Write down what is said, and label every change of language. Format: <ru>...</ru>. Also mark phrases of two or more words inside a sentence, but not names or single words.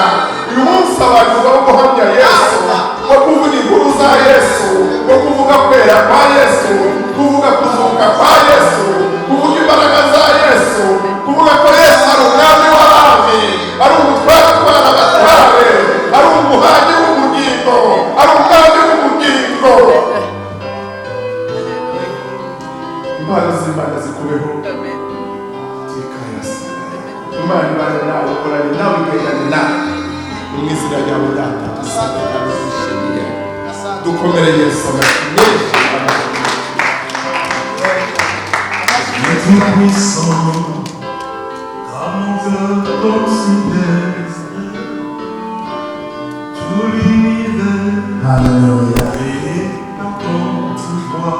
<rw>Uyu munsi abantu baba guhamya Yesu, wo kuvuga inkuru za Yesu, wo kuvuga kwera kwa Yesu, kuvuga kuzuka kwa Yesu, kuvuga imbaraga za Yesu, kuvuga ko Yesu ari umwami w'abami, ari umutware utwara abatware, ari umuhanyi w'ubugingo, ari umwami w'ubugingo. impano z'Imana zikubeho tikayasa Imana ibane nawe ukorane nawe igendane nawe mu izina ryawe data dusanga kandi dushimiye dukomere Yesu amashyi</rw> <fr>Tout-puissant, comme Dieu considère tout l'univers. Hallelujah. Et quand tu vois</fr>